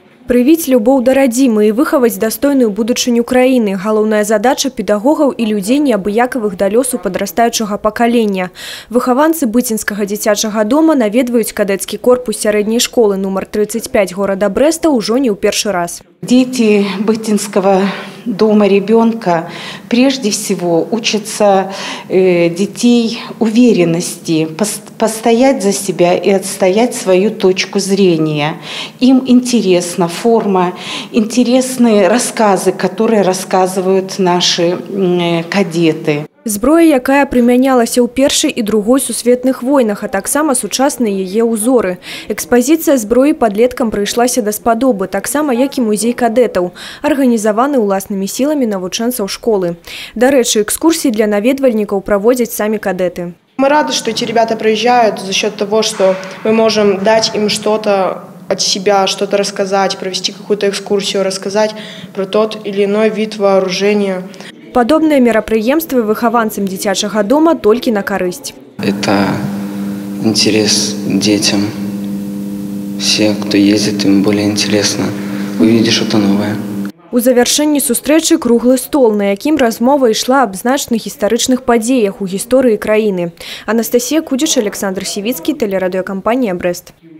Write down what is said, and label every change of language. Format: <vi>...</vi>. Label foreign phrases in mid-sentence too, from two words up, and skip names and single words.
<be>Прывіць любоў да радзімы і выхаваць дастойную будучыню краіны – галоўная задача педагогаў і людзей неабыякавых да лёсу падрастаючага пакалення. Выхаванцы Быцінскага дзіцячага дома наведваюць кадэцкі корпус сярэдняй школы нумар 35 горада Брэста ўжо не ў першы раз.</be> <ru>Дети Бытинского дома ребенка прежде всего учатся детей уверенности, постоять за себя и отстоять свою точку зрения. Им интересна форма, интересны рассказы, которые рассказывают наши кадеты.</ru> <be>Зброя, якая прымянялася ў Першай і Другой сусветных войнах, а таксама сучасныя яе ўзоры. Экспазіцыя зброі падлеткам прыйшлася даспадобы, таксама як і музей кадэтаў, арганізаваны ўласнымі сіламі навучэнцаў школы. Дарэчы, экскурсіі для наведвальнікаў праводзяць самі кадеты.</be> <ru>Мы рады, что эти ребята приезжают за счет того, что мы можем дать им что-то от себя, что-то рассказать, провести какую-то экскурсию, рассказать про тот или иной вид вооружения.</ru> <be>Подобные мерапрыемствы выхаванцам дзіцячага дома только на карысць.</be> <ru>Это интерес детям. Все, кто ездит, им более интересно увидеть что-то новое.</ru> <be>У завяршэнні сустрэчы круглы стол, на якім размова ішла аб значных гістарычных падзеях у гісторыі краіны. Анастасія Кудзіч, Александр Сівіцкі, тэлерадыёкампанія «Брэст».</be>